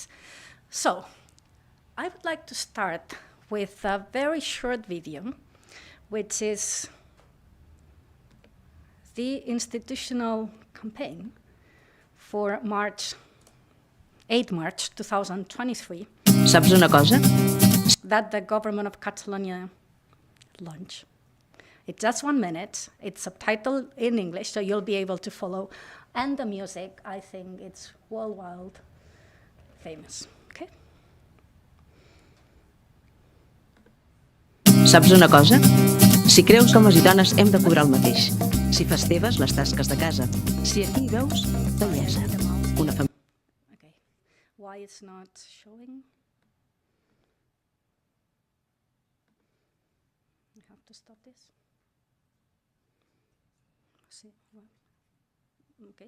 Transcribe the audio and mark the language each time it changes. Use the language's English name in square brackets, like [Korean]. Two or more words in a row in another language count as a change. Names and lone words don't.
[English] So I would like to start with a very short video, which is the institutional campaign for 8 March 2023. [Catalan] Saps una cosa? [English] That the government of Catalonia launched. It's just 1 minute. It's subtitled in English, so you'll be able to follow. And the music, I think it's worldwide famous. Okay? [Catalan] Saps una cosa? Si creus que homes i dones hem de cobrar el mateix. Si fas teves les tasques de casa. Si aquí hi veus bellesa. Una família. [English] Okay. Why it's not showing? I have to stop this. See, well, okay.